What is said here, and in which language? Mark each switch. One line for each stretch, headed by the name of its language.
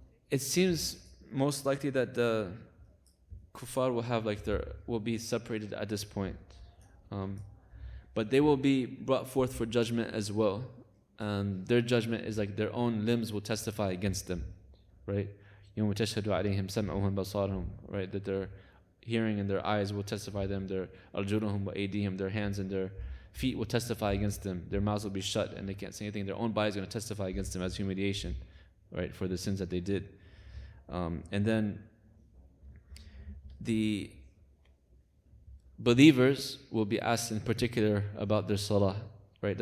English: It seems most likely that the kuffar will be separated at this point. But they will be brought forth for judgment as well. Their judgment is like their own limbs will testify against them, right?
Arabic: يَوْمَ تَشْهَدُ عَلَيْهِمْ سَمْعُهُمْ بَصَارُهُمْ, right?
English: That their hearing and their eyes will testify them, their
Arabic: arjuluhum wa aydihim,
English: their hands and their feet will testify against them. Their mouths will be shut and they can't say anything. Their own body is going to testify against them as humiliation, right, for the sins that they did. And then the believers will be asked in particular about their salah, right?